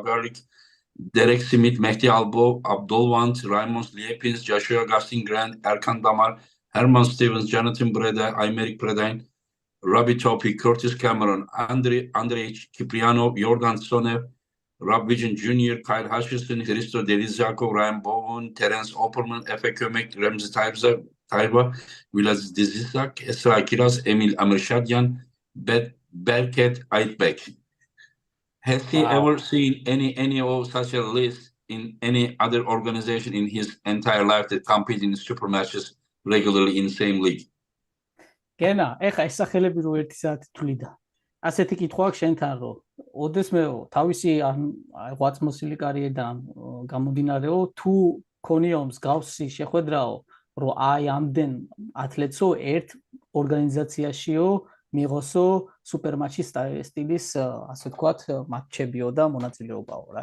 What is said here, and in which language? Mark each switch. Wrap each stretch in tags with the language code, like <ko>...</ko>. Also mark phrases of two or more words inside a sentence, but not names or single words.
<en>Ehrlich, Derek Smith, Mehdi Albo, Abdulwant, Raymond Liepins, Joshua Gustin Grant, Erkan Damar, Herman Stevens, Jonathan Breda, Aymeric Predain, Robbie Topi, Curtis Cameron, Andrei Kiprianov, Jordan Sonev, Rob Vision Jr., Kyle Hutchinson, Hristo Delizakov, Ryan Bowen, Terence Opperman, Efe Kömek, Remzi Tayba, Vilas Dizisak, Esra Kiraz, Emil Amirshadyan, Berket Aitbek. Has he ever seen any of such a list in any other organization in his entire life that compete in super matches regularly in the same league?</en> <ka>გენა, ეხა ეს სახელები რო ერთი საათი თვლიდა. ასეთი კითხვა აქვს შენთან, რომ ოდეს მე თავისი ღვაწმოსილი კარიერიდან გამომდინარეო, თუ ქონიო მსგავსი შეხვედრაო, რომ აი ამდენ ათლეტსო ერთ ორგანიზაციაშიო მიიღოსო სუპერმატჩის სტილის, ასე ვთქვათ, მატჩებიო და მონაწილეობაო რა.</ka>